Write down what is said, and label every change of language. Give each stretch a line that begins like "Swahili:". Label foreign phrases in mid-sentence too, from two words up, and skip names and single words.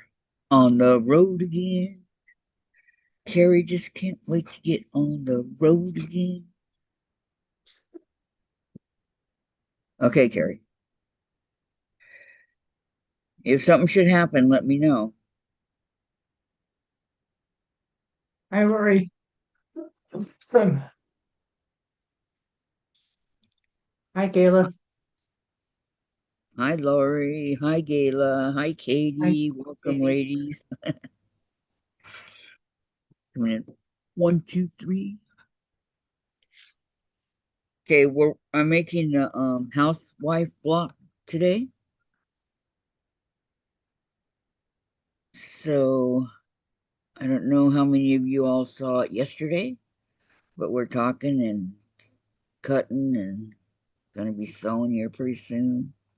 English: On the road again. Carrie just can't wait to get on the road again. Okay, Carrie. If something should happen, let me know. Hi, Lori. Hi, Gayla. Hi, Lori. Hi, Gayla. Hi, Hi, Katie. Welcome, Katie. ladies. Coming in. One, two, three. Okay, I'm making the housewife block today. So I don't know how many of you all saw it yesterday, but we're talking and cutting and gonna be sewing here pretty soon.